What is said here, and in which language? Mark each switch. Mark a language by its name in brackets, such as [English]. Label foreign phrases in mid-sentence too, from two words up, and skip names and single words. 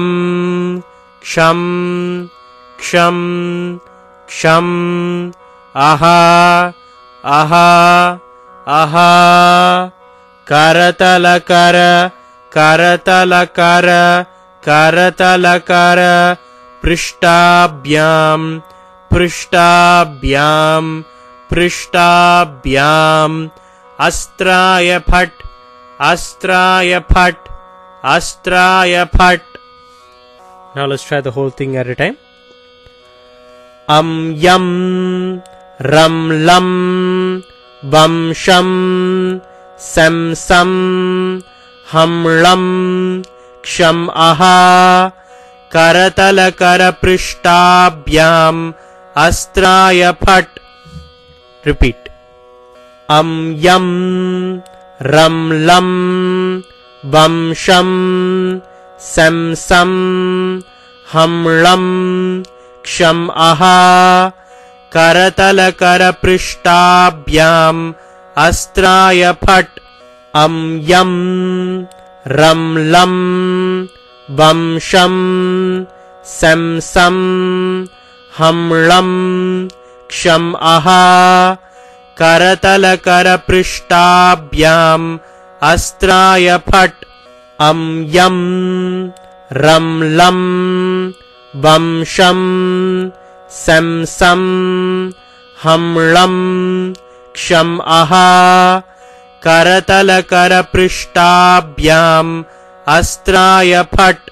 [Sanskrit] ksham, ksham, ksham, aha, aha, aha, karatala kara, karatala kara, karatala kara, prishtabhyam, prishtabhyam, prishtabhyam, astraya phat, astraya phat, astraya phat. [English] Now let's try the whole thing at a time. [Sanskrit] Yum, ram, lam, bum, shum, sam, sam, hum, lam, ksham, aha, karatala kara, prishtabhyam, astraya phat. [English] Repeat. [Sanskrit] Yum, ram, lam, bum, shum, sam, sam, hum, lam, ksham, aha, karatala kara, prishtabhyam, astraya phat. Yum, ram, lam, bum, shum, sam, sam, hum, lam, ksham, aha, karatala kara, prishtabhyam, astraya phat. Yum, ram, lam, bum, shum, sam, sam, hum, lam, ksham, aha, karatala kara, prishtabhyam, astraya phat.